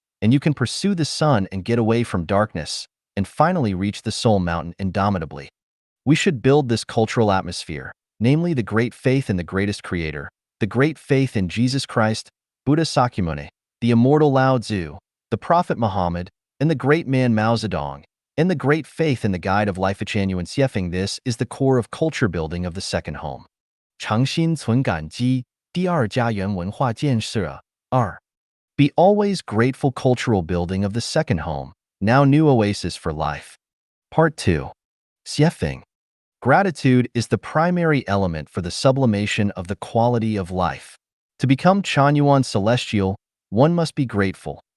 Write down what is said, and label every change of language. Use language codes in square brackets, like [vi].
[en] And you can pursue the sun and get away from darkness, and finally reach the soul mountain indomitably. We should build this cultural atmosphere, namely the great faith in the greatest creator, the great faith in Jesus Christ, Buddha Sakyamuni, the immortal Lao Tzu, the Prophet Muhammad, and the great man Mao Zedong, and the great faith in the guide of life Chuan Xiefeng. This is the core of culture building of the second home. [zh] 诚心存感激，第二家园文化建设。 2. [en] Be always grateful cultural building of the second home, now new oasis for life. Part 2. Xiefeng. Gratitude is the primary element for the sublimation of the quality of life. To become Chuan celestial, one must be grateful.